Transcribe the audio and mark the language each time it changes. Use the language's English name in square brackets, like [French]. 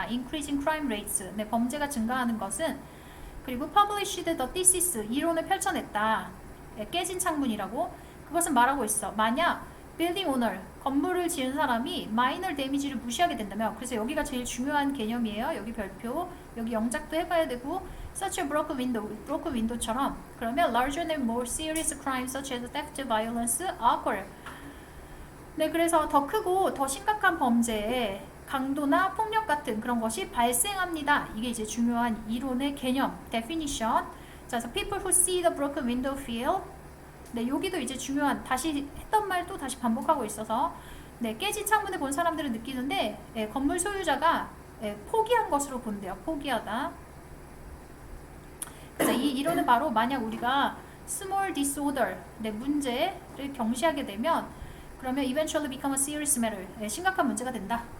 [English] Increasing crime rates, [Korean] 네, 범죄가 증가하는 것은. 그리고 [English] published the thesis, [Korean] 이론을 펼쳐냈다. 네, 깨진 창문이라고. 그것은 말하고 있어. 만약 [English] building owner, [Korean] 건물을 지은 사람이 [English] minor damage [Korean] 를 무시하게 된다면, 그래서 여기가 제일 중요한 개념이에요. 여기 별표, 여기 영작도 해봐야 되고, [English] such a broken window [Korean] 처럼. [English] 그러면 larger and more serious crimes such as theft, violence occur. [Korean] 네, 그래서 더 크고 더 심각한 범죄의 강도나 폭력 같은 그런 것이 발생합니다. 이게 이제 중요한 이론의 개념, definition. [English] 자, 그래서 people who see the broken window feel. [Korean] 네, 여기도 이제 중요한, 다시 했던 말 또 다시 반복하고 있어서, 네, 깨진 창문을 본 사람들은 느끼는데, 예, 건물 소유자가, 예, 포기한 것으로 본대요. 포기하다. 그래서 이 이론은 바로 만약 우리가 [English] small disorder, [Korean] 네, 문제를 경시하게 되면, 그러면 [English] eventually become a serious matter, [Korean] 네, 심각한 문제가 된다.